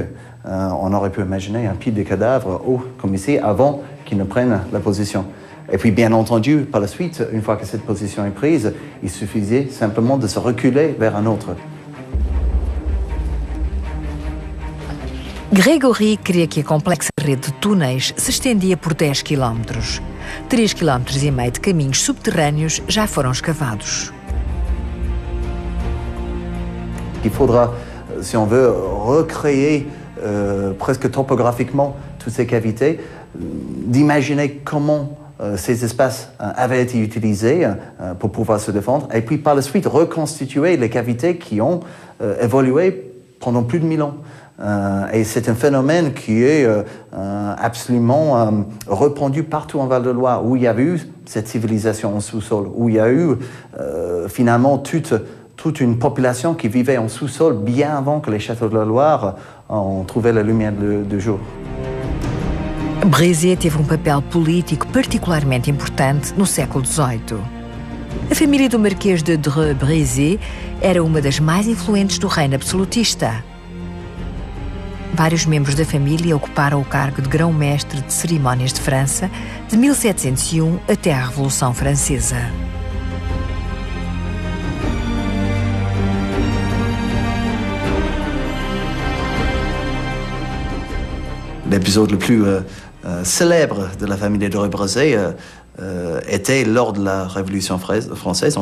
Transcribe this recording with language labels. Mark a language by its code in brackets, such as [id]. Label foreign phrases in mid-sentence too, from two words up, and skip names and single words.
[fr] On aurait pu imaginer un pile de cadavres haut comme ici avant qu'ils ne prennent la position. Et puis bien entendu, par la suite, une fois que cette position est prise, il suffisait simplement de se reculer vers un autre. [pt] Grégory queria que a complexa rede de túneis se estendia por 10 km. 3,5 km de caminhos subterrâneos já foram escavados. [fr] Il faudra, si on veut, recréer presque topographiquement toutes ces cavités, d'imaginer comment ces espaces avaient été utilisés pour pouvoir se défendre, et puis par la suite reconstituer les cavités qui ont évolué pendant plus de 1000 ans. Et c'est un phénomène qui est absolument répandu partout en Val-de-Loire, où il y avait eu cette civilisation en sous-sol, où il y a eu finalement toute une population qui vivait en sous-sol bien avant que les châteaux de la Loire ont trouvé la lumière du jour. [pt] Brézé teve papel político particularmente importante no século XVIII. A família do Marquês de Dreux-Brézé era uma das mais influentes do reino absolutista. Vários membros da família ocuparam o cargo de grão-mestre de cerimónias de França de 1701 até à Revolução Francesa. [fr] L'épisode le plus célèbre de la famille de Dreux-Brézé était lors de la Révolution française, en